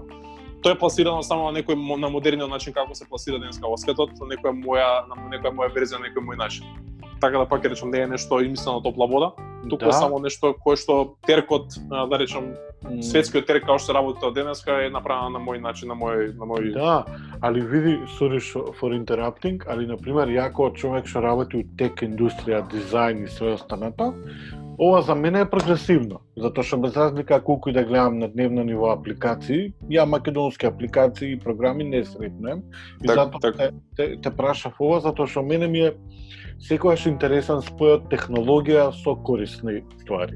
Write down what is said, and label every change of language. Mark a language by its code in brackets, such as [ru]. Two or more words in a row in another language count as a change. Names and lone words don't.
[mk] Тоа е пласирано само на некој на модерниот начин како се пласира денеска во светот, на некоја моја верзија, на некој мој начин. Така да пак ќе речам не е нешто измислено топла вода, туку само нешто кое што теркот, да речам, светскиот терк како што работи од денеска е направено на мој начин, на мој. Да, али види, [en] sorry for interrupting, [mk] али на пример ја како човек што работи у тек индустрија, дизајн и све останато, ова за мене е прогресивно, затоа што без разлика колку и да гледам на дневно ниво апликации, ја македонски апликации и програми не сретнем. И затоа те прашав ова затоа што мене ми е секогаш интересен спојот технологија со корисни ствари.